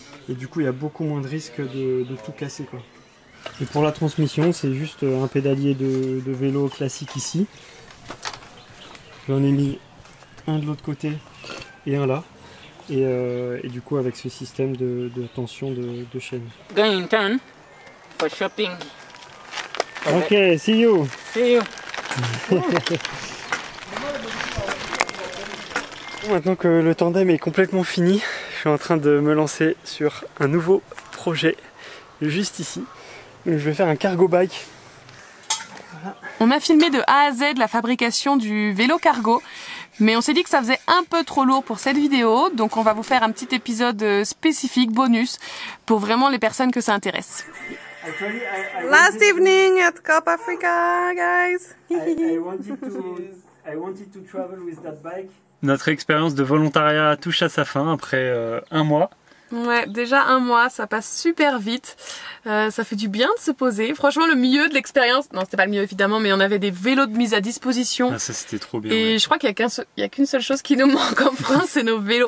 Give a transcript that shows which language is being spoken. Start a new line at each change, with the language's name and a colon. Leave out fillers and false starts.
French: Et du coup il y a beaucoup moins de risques de tout casser quoi. Et pour la transmission c'est juste un pédalier de vélo classique ici. J'en ai mis un de l'autre côté et un là. Et du coup avec ce système de tension de chaîne.
English: Going in town for shopping. Ok, see you. See you.
French: Maintenant que le tandem est complètement fini, je suis en train de me lancer sur un nouveau projet juste ici. Je vais faire un cargo bike. Voilà. On a filmé de A à Z la fabrication du vélo cargo, mais on s'est dit que ça faisait un peu trop lourd pour cette vidéo, donc on va vous faire un petit épisode spécifique, bonus, pour vraiment les personnes que ça intéresse.
English: Last evening at Corp Africa, guys. I wanted to travel with that bike.
French: Notre expérience de volontariat touche à sa fin après un mois. Ouais, déjà un mois, ça passe super vite. Ça fait du bien de se poser. Franchement, le mieux de l'expérience, non, c'était pas le mieux évidemment, mais on avait des vélos de mise à disposition. Ah, ça c'était trop bien. Et ouais. je crois qu'il y a qu'une seule chose qui nous manque en France, c'est nos vélos.